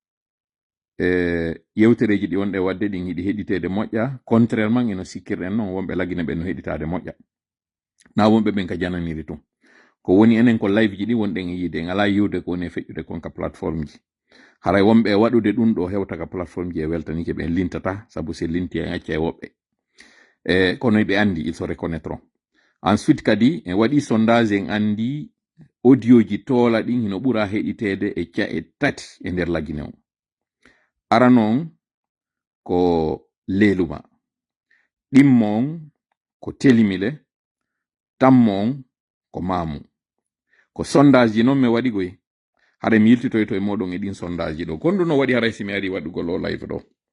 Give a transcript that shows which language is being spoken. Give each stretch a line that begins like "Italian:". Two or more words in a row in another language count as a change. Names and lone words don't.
Fula: yewtereji ɗi wonɗe wadde ɗin yiɗi heɗitede moƴƴa contrairement eno sikkirɗen noon wonɓe lagine ɓe no heɗitade moƴƴa na wonɓe ɓen ka jananiri tum ko woni enen ko live ji ɗi wonɗen e yiide en ala yiwde ko woni e feƴƴude kon ka plateforme ji haray wonɓe waɗude ɗum ɗo hewta ka plateforme ji e weltanike ɓe lintata sabu se linti en acca e woɓɓe kono ɓe andi
French: il se reconnaîtront ensuite
Fula: kadi en waɗi sondage en andi audio ji toola ɗin hino ɓura heɗitede e ca e tati e nder lagine o ara noon ko leluma ɗimmon ko telimile tammon ko mamu ko sondage ji noon mi waɗi goy hara mi yiltitoyto e moɗon e ɗin sondage ji ɗo kondu no waɗi haray si mi ari waɗugol o live ɗo